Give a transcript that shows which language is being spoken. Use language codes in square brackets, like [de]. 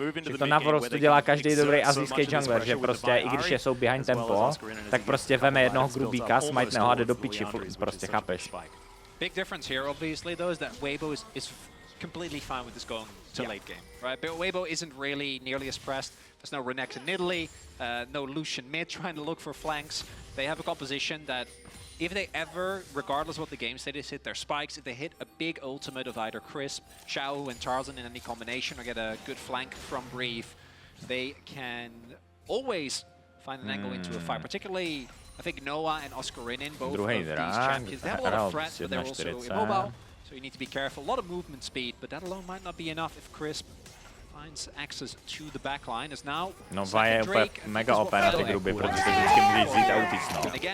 [cs] Že to naprosto dělá každý dobrý azijský jungler, že prostě i když jsou [en] behind tempo, [cs] tak prostě veme jednoho grubíka, smajtne ho a jde do piči, prostě chápeš. [en] Big difference here, obviously, though, is that Weibo is completely fine with this going to late game, right? But Weibo isn't really nearly as pressed. There's no Renex in Italy, no Lucian mid trying to look for flanks. They have a composition that if they ever, regardless of what the game state is, hit their spikes, if they hit a big ultimate of either Crisp, Xiao and Tarzan in any combination or get a good flank from Breathe, they can always find an angle into a fight. Particularly, I think Noah and Oscarinin, both of these champions, they have a lot of threats, but they're also immobile. So you need to be careful. A lot of movement speed, but that alone might not be enough if Crisp finds access to the backline. As now, [cs] Nova je úplně mega OP na ty gruby, protože vždycky můžeš vzít autisno.